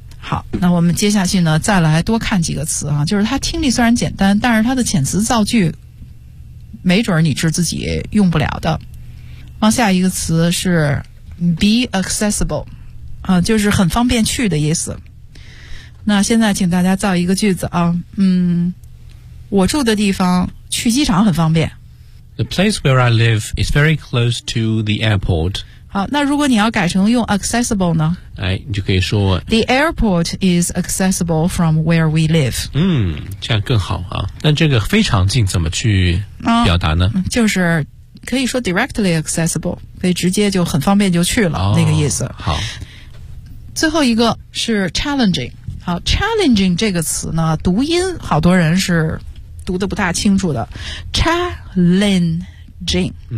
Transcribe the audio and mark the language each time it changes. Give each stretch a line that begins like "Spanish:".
Chinese: 好，那我们接下去呢，再来多看几个词啊，就是它听力虽然简单，但是它的遣词造句，没准你是自己用不了的。往下一个词是 be accessible， 就是很方便去的意思。那现在请大家造一个句子啊，我住的地方去机场很方便。
English: The place where I live is very close to the airport。
Chinese: 好，那如果你要改成用 accessible 呢？哎，你就可以说
English: The airport is accessible from where we live。
Chinese: 这样更好啊。那这个非常近怎么去表达呢？就是。可以说 directly accessible， 可以直接就很方便就去了，那个意思。好，最后一个是 challenging。好， challenging 这个词呢读音好多人是读得不大清楚的， challenging。